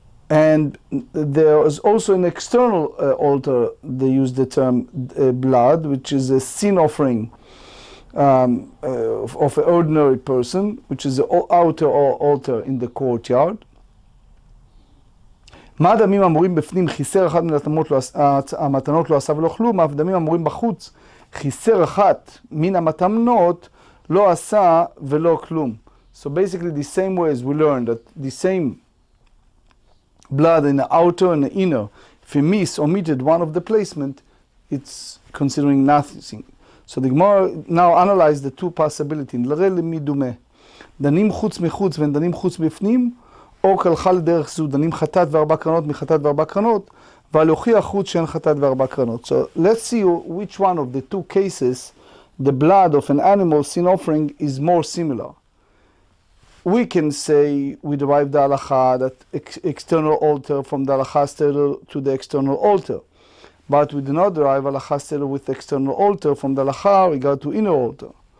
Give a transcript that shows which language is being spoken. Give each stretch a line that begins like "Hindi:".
English: And there is also an external altar, they use the term blood, which is a sin offering of an ordinary person, which is the outer altar in the courtyard.
Hebrew: מה דמים אמורים בפנים חיסר אחת מן המתנות לא עשה ולא כלום, אף דמים אמורים בחוץ חיסר אחת מן המתנות לא עשה ולא כלום.
English: So basically the same way as we learned that the same blood in the outer and the inner, if you miss, omitted one of the placement, it's considering nothing. So the Gemarah now analyze the 2 possibilities.
Hebrew: לראה למי דומה. דנים חוץ מחוץ ודנים חוץ בפנים, או כלכה לדרך זו, דנים חטאת ו4 קרנות מחטאת ו4 קרנות, ולהוכיח חוץ שאין חטאת ו4 קרנות.
English: So let's see which one of the 2 cases the blood of an animal sin offering is more similar. We can say we derive the halacha that external altar from the halacha stated to the external altar. But we do not derive halacha stated with external altar from the halacha regard to inner altar.